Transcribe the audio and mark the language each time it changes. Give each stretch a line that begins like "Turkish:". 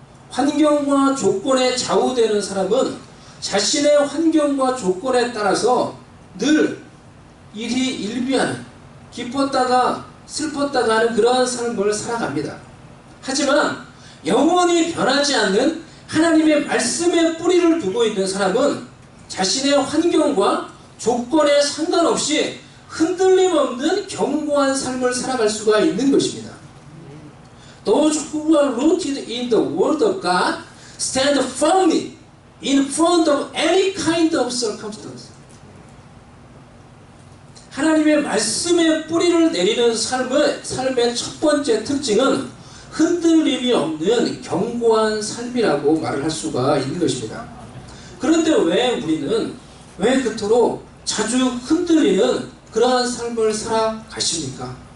Korean: 환경과 조건에 좌우되는 사람은 자신의 환경과 조건에 따라서 늘 일희일비하는, 기뻤다가 슬펐다가 하는 그러한 삶을 살아갑니다. 하지만 영원히 변하지 않는 하나님의 말씀에 뿌리를 두고 있는 사람은 자신의 환경과 조건에 상관없이 흔들림 없는 견고한 삶을 살아갈 수가 있는 것입니다.
English: Those who are rooted in the Word of God stand firmly in front of any kind of circumstance.
Korean: 하나님의 말씀에 뿌리를 내리는 삶의 첫 번째 특징은 흔들림이 없는 견고한 삶이라고 말을 할 수가 있는 것입니다. 그런데 왜 그토록 자주 흔들리는 그러한 삶을 살아가십니까?